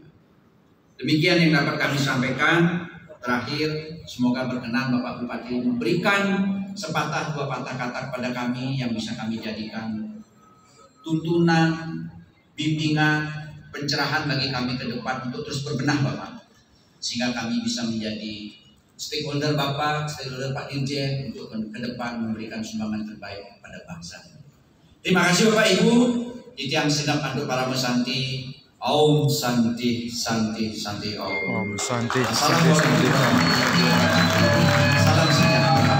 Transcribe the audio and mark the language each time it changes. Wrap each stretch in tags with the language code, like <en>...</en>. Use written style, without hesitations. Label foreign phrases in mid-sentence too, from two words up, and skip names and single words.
<id>Demikian yang dapat kami sampaikan. Terakhir, semoga berkenan Bapak Bupati memberikan sepatah dua patah kata kepada kami yang bisa kami jadikan tuntunan, bimbingan, pencerahan bagi kami ke depan untuk terus berbenah Bapak, sehingga kami bisa menjadi stakeholder Bapak, stakeholder Pak Dirjen untuk ke depan memberikan sumbangan terbaik kepada bangsa. Terima kasih Bapak Ibu.</id> <ban>Titiang Sedap Aduk Parama Santi. Om Santi Santi Santi Om. Om Santi</ban> <ar>Assalamualaikum warahmatullahi wabarakatuh.</ar> <id>Salam sejahtera.</id>